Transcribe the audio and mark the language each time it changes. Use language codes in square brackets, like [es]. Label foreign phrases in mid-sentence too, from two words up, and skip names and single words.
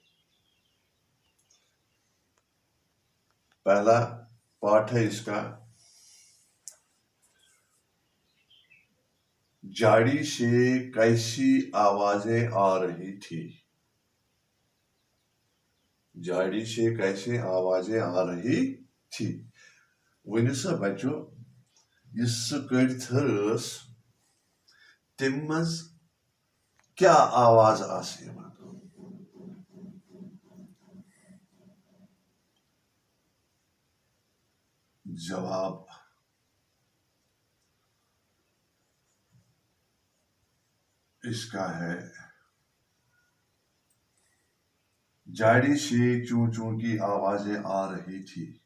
[ur] پہلا پارٹ ہے اس کا، جھاڑی سے کیسی آوازیں آ رہی تھی. جھاڑی سے کیسے آوازیں آ رہی تھی. [ks] ؤنِو سا بچو یُس سُہ کٔڑِتھ ٲس تَمہِ منٛز کیٛاہ آواز آسہٕ یِوان؟ [ur] جواب اس کا ہے جھاڑی سے چوں چوں کی آوازیں آ رہی تھی.